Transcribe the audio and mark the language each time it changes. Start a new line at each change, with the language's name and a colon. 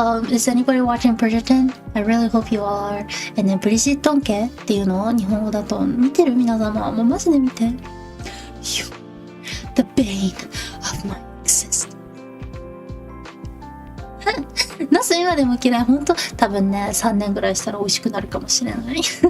English: Is anybody watching Bridgerton? I really hope you all are.
Japanese: ね、ブリジットン家っていうのを日本語だと見てる皆様、もうマジで見て。
English: The bane of my existence.
Japanese: ナス今でも嫌い。ほんと多分ね、3年ぐらいしたら美味しくなるかもしれない。